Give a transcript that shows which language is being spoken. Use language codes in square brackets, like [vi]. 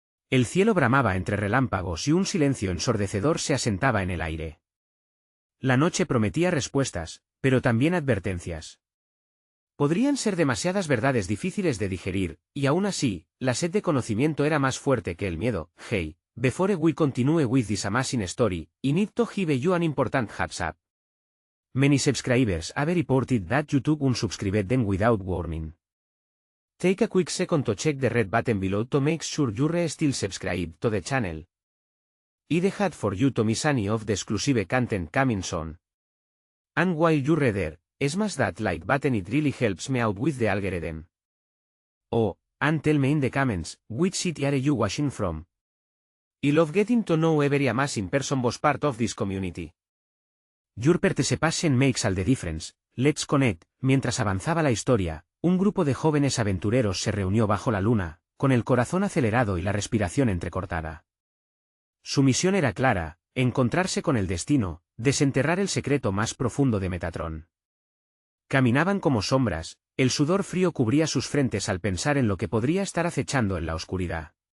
[es] El cielo bramaba entre relámpagos y un silencio ensordecedor se asentaba en el aire. La noche prometía respuestas, pero también advertencias. Podrían ser demasiadas verdades difíciles de digerir, y aún así, la sed de conocimiento era más fuerte que el miedo. [en] Hey, before we continue with this amazing story, I need to give you an important heads up. Many subscribers have reported that YouTube unsubscribed them without warning. Take a quick second to check the red button below to make sure you're still subscribed to the channel. I'd hate for you to miss any of the exclusive content coming soon. And while you're there, smash that like button, it really helps me out with the algorithm. Oh, and tell me in the comments, which city are you watching from? I love getting to know every amazing person was part of this community. Your participation makes all the difference, let's connect. [es] Mientras avanzaba la historia, un grupo de jóvenes aventureros se reunió bajo la luna, con el corazón acelerado y la respiración entrecortada. Su misión era clara, encontrarse con el destino, desenterrar el secreto más profundo de Metatron. Caminaban como sombras, el sudor frío cubría sus frentes al pensar en lo que podría estar acechando en la oscuridad.